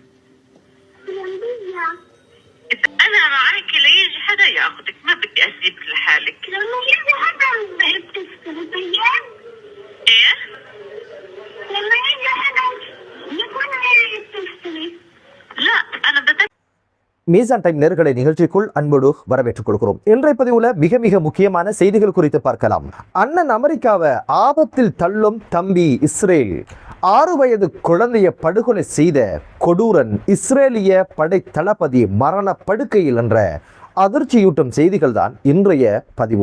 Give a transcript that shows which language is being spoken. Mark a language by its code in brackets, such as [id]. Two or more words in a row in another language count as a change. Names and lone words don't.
[ar] جنبية. أنا معك ليجي حدا ياخدك، ما بدي أسيبك لحالك. لما يجي حدا بتشتري طيب؟ إيه؟ لما يجي حدا يكون غير بتشتري. لا أنا بدي [ta] மீசான் டைம் நேர்களை நிகழ்ச்சிக்குள் அன்போடு வரவேற்றுக் கொள்கிறோம். இன்றைய பதிவுல மிக மிக முக்கியமான செய்திகள் குறித்து பார்க்கலாம். அண்ணன் அமெரிக்காவை ஆபத்தில் தள்ளும் தம்பி இஸ்ரேல். 6 வயது குழந்தையை படுகொலை செய்த கொடூரன் இஸ்ரேலிய படை தளபதி மரண படுக்கையில் என்ற அதிர்ச்சியூட்டும் செய்திகள் தான் இன்றைய பதிவு.